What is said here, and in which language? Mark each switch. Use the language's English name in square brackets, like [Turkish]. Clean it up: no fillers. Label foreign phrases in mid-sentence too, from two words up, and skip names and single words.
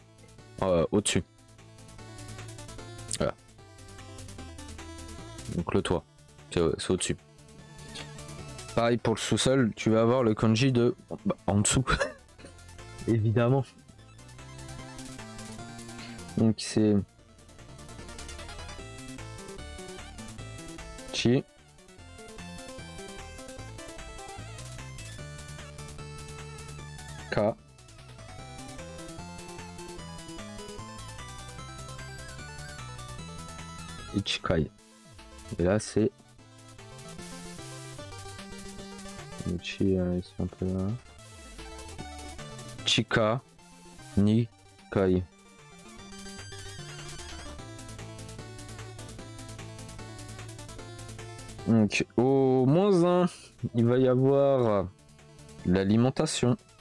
[French] Au-dessus. Voilà. Donc le toit. C'est au-dessus. Pareil pour le sous-sol, tu vas avoir le kanji de en dessous. Évidemment. Donc c'est Chi. Ka. Ichikai. Et là c'est Chi, c'est un peu là. [Japanese] 地下に階. [French] Donc au -1, il va y avoir l'alimentation.